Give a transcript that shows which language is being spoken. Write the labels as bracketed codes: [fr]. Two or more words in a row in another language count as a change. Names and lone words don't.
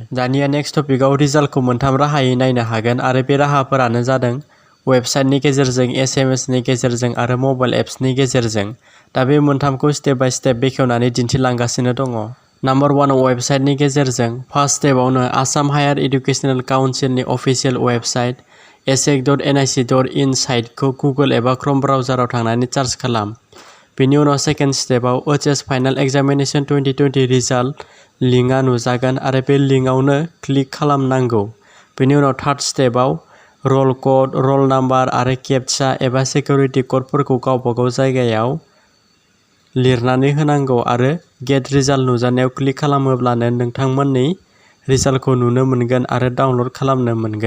[brx] दानिया [en] next topicआव [brx] रिजाल्टखौ मोनथाम राहायै नायनो हागोन आरो बे राहाफोरानो जादों वेबसाइटनि गेजेरजों, SMS नि गेजेरजों आरो [en] mobile appsनि [brx] गेजेरजों। दा बे मोनथामखौ [en] step by step [brx] बेखेवनानै दिन्थिलांगासिनो दङ। नाम्बार 1 वेबसाइटनि गेजेरजों। [en] first stepआवनो [brx] आसाम हायार इडुकेसनेल काउन्सिलनि [en] official website [brx] asec.nic.in साइटखौ गुगोल एबा क्रोम ब्राउजाराव थांनानै सार्च खालाम। बेनि उनाव [en] second stepआव [brx] OHS [en] final examination 2020 result linkआ [brx] नुजागोन आरो बे लिंकआवनो क्लिक खालामनांगौ। बेनि उनाव [en] third stepआव roll code, roll number [brx] आरो केपचा एबा [en] security codeफोरखौ [brx] गावबागाव जायगायाव लिरनानै होनांगौ आरो [en] get result [brx] नुजानायाव क्लिक खालामोब्लानो नोंथांमोननि रिजाल्टखौ नुनो मोनगोन आरो डाउनल'ड खालामनो मोनगोन।